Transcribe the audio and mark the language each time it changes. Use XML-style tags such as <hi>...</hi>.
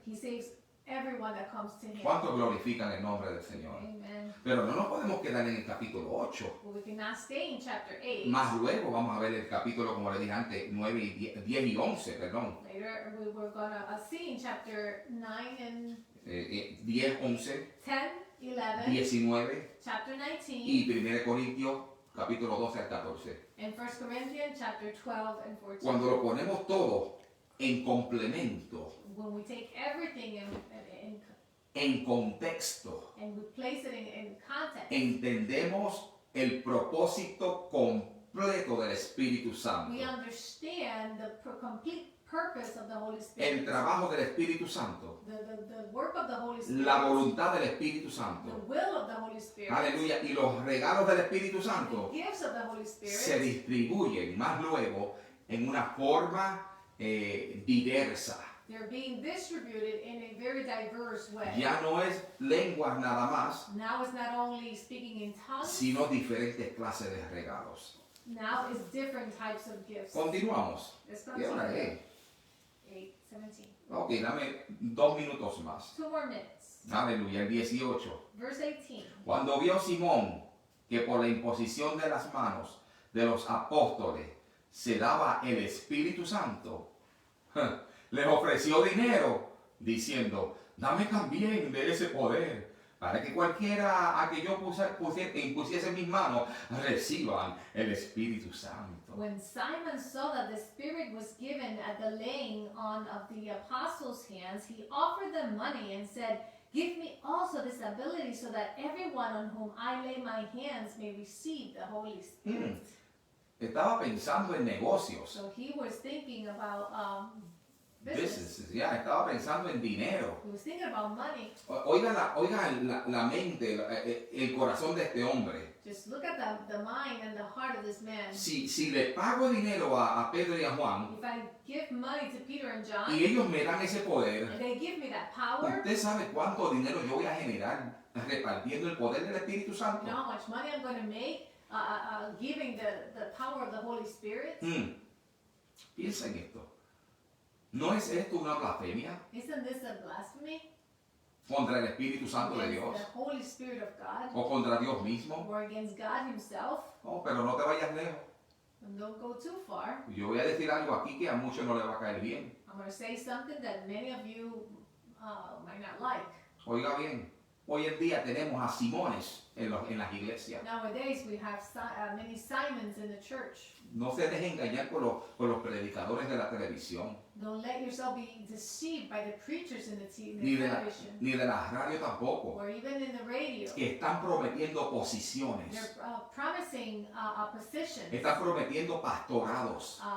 <en>He saves everyone that comes to him.</en> <es>¿Cuántos glorifican el nombre del Señor?</es> <en>Amen.</en> <es>Pero no nos podemos quedar en el capítulo 8.</es> <en>Well, we cannot stay in chapter 8.</en> <es>Más luego vamos a ver el capítulo, como le dije antes, 9 y 10 y 11, perdón.</es> <en>Later, we're going to see in chapter 9 and 10, 11, 10, 11, 19 chapter 19,</en> <es>y 1 Corintios capítulo 12 al 14.</es> <en>and 1 Corinthians chapter 12 and 14.</en> <es>Cuando lo ponemos todo en complemento,</es> <en>When we take everything</en> <es>en contexto,</es> <en>and we place it in context,</en> <es>entendemos el propósito completo del Espíritu Santo.</es> <en>we understand the complete purpose of the Holy</en> <es>El</es> <en>Spirit.</en> <es>trabajo del Espíritu Santo,</es> <en>The work of the Holy Spirit.</en> <es>la voluntad del Espíritu</es> <en>The</en> <es>Santo.</es> <en>will of the Holy Spirit.</en> <es>Aleluya. Y los regalos del Espíritu Santo</es> <en>The gifts of the Holy Spirit.</en> <es>se distribuyen más luego en una forma diversa.</es> <en>They're being distributed in a very diverse way.</en> <es>Ya no es lenguas nada más,</es> <en>Now it's not only speaking in tongues,</en> <es>sino diferentes clases de regalos.</es> <en>now it's different types of gifts.</en> <es>Continuamos.</es> <en>Let's</en> <es>¿Qué hora</es> <en>continue.</en> <es>es? 8:17. Ok, dame 2 minutos más.</es> <en>2 more minutes.</en> <es>Aleluya, el 18.</es> <en>Verse 18.</en> <es>Cuando vio Simón que por la imposición de las manos de los apóstoles se daba el Espíritu Santo, les ofreció dinero, diciendo, dame también de ese poder, para que cualquiera a que yo impusiese mis manos reciban el Espíritu Santo.</es> <en>When Simon saw that the Spirit was given at the laying on of the apostles' hands, he offered them money and said, give me also this ability so that everyone on whom I lay my hands may receive the Holy Spirit.</en> <es>Estaba pensando en negocios.</es> <en>So he was thinking about business.</en> <es>Businesses, ya, estaba pensando en dinero.</es> <en>He was thinking about money.</en> <es>Oiga la mente, el corazón de este hombre.</es> <en>Just look at the mind and the heart of this man.</en> <es>Si le pago dinero a Pedro y a Juan,</es> <en>If I give money to Peter and John,</en> <es>y ellos me dan ese poder,</es> <en>and they give me that power,</en> <es>¿usted sabe cuánto dinero yo voy a generar repartiendo el poder del Espíritu</es> <en>you</en> <es>Santo?</es> <en>know how much money I'm going to make giving the power of the Holy Spirit?</en> <es>Piensa en esto. ¿No es esto una blasfemia</es> <en>Isn't this a blasphemy?</en> <es>contra el Espíritu Santo de</es> <en>Against</en> <es>Dios?</es> <en>the Holy Spirit of God,</en> <es>¿O contra Dios mismo?</es> <en>or against God himself?</en> <es>No, pero no te vayas lejos.</es> <en>And don't go too far.</en> <es>Yo voy a decir algo aquí que a muchos no le va a caer bien.</es> <en>I'm going to say something that many of you might not like.</en> <es>Oiga bien, Hoy en día tenemos a Simones en las iglesias.</es> <en>Nowadays we have many Simons in the church.</en> <es>No se deje engañar por los predicadores de la televisión,</es> <en>Don't let yourself be deceived by the preachers in the</en> <es>ni</es> <en>television,</en> <es>de la radio tampoco,</es> <en>or even in the radio.</en> <es>que están prometiendo posiciones,</es> <en>They're promising positions,</en> <es>están prometiendo pastorados,</es>